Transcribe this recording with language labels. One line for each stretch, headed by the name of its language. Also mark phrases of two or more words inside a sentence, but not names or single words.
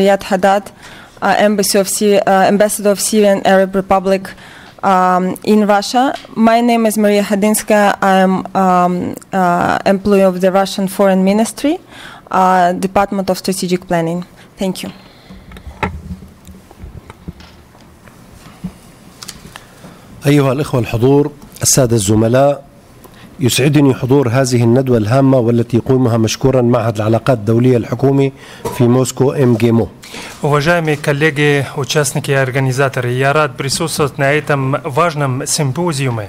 English: Riad HADDAD, Ambassador of Syrian Arab Republic in Russia. My name is Maria Hodynskaya. I am employee of the Russian Foreign Ministry, Department of Strategic Planning. Thank you.
Arabic: أيها الإخوة الحضور، السادة الزملاء، يسعدني حضور هذه الندوة الهامة والتي يقومها مشكورا معهد العلاقات الدولية الحكومي في موسكو MGIMO.
Russian: Уважаемые коллеги, участники и организаторы, я рад присутствовать на этом важном симпозиуме.